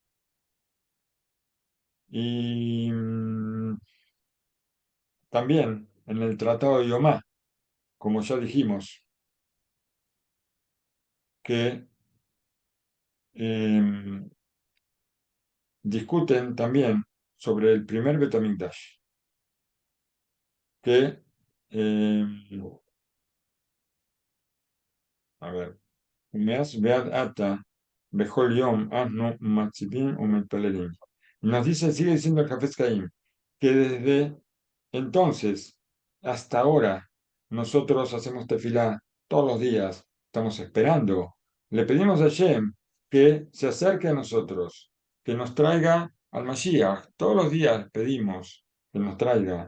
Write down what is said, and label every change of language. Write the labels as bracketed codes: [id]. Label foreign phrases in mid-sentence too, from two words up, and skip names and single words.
[es] y también en el Tratado de Yomá, como ya dijimos, que em, discuten también sobre el primer Betamigdash, que, a ver, [he] ומאז ועד עתה, בכל יום אנו מצווים ומתפללים. [es] Nos dice, sigue diciendo el Jafetz Haim, que desde entonces hasta ahora nosotros hacemos tefilá todos los días, estamos esperando, le pedimos a Hashem que se acerque a nosotros, que nos traiga al Mashiach, todos los días pedimos que nos traiga.